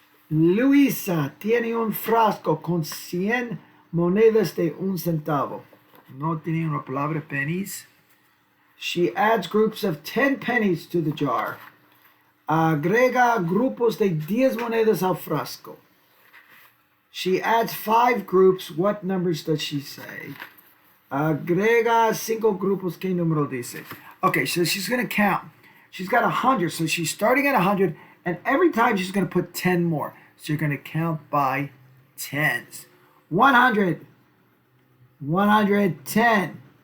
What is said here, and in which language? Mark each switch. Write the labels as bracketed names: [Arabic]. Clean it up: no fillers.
[Spanish] Luisa tiene un frasco con 100 monedas de un centavo. No tiene una palabra pennies. [English] She adds groups of 10 pennies to the jar. [Spanish] Agrega grupos de 10 monedas al frasco. [English] She adds 5 groups. What numbers does she say? [Spanish] Agrega 5 grupos. ¿Qué número dice? [English] Okay, so she's going to count. She's got 100, so she's starting at 100, and every time she's going to put 10 more. So you're going to count by tens. 100, 110.